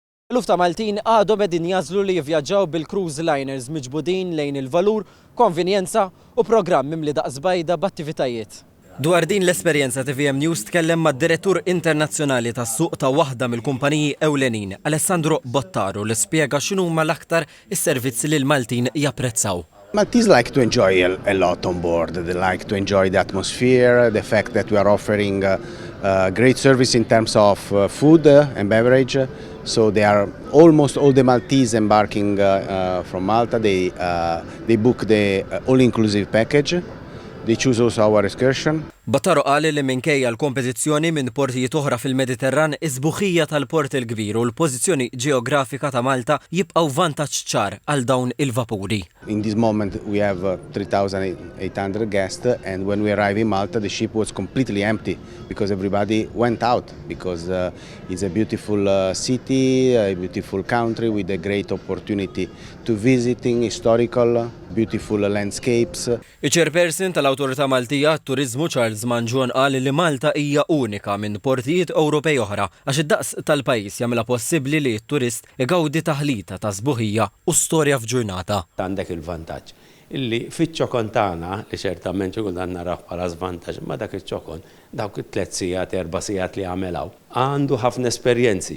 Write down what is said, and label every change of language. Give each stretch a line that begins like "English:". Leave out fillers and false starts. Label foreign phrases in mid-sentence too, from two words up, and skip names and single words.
Maltese: Eluf ta' Maltin għadhom qegħdin jażlu li jivvjaġġaw bil-
English: cruise liners
Maltese: miġbudin lejn il-valur, konvenjenza u programm mimli daqsbajda b'attivitajiet. Dwar din l-esperjenza TVM News tkellem mad-direttur internazzjonali tas-suq ta' waħda mill-kumpaniji ewlenin, Alessandro Bottaro, li spjega x'inhuma l-aktar is-servizzi li l-Maltin japprezzaw.
English: Maltese like to enjoy a lot on board. They like to enjoy the atmosphere, the fact that we are offering great service in terms of food and beverage. So they are almost all the Maltese embarking from Malta. They book the all-inclusive package. They choose also our excursion.
Maltese: Bottaro qal li minkejja l-kompetizzjoni minn portijiet oħra fil-Mediterran iż-sbuħija tal-port il-kbir u l-pożizzjoni ġeografika ta' Malta jibqgħu vantaġġ ċar għal dawn il-vapuri.
English: In this moment we have 3,800 guests, and when we arrive in Malta the ship was completely empty because everybody went out, because it's a beautiful city, a beautiful country with a great opportunity to visiting historical beautiful landscapes.
Maltese: Il-chairperson tal-Awtorità Maltija għat-Turiżmu Charles Manġon qal li Malta hija unika minn portijiet Ewropej oħra għax id-daqs tal-pajjiż jagħmilha possibbli li t-turist igawdi taħlita ta' sbuħija u storja f'ġurnata. Għandek il-vantaġġ illi fiċ-ċokon tagħna li ċertament ċokon dan naraw bħala żvantaġġ, ma dak iċ-ċokon dawk it-3 sigħat 4 sigħat li għamelaw għandu ħafna esperjenzi.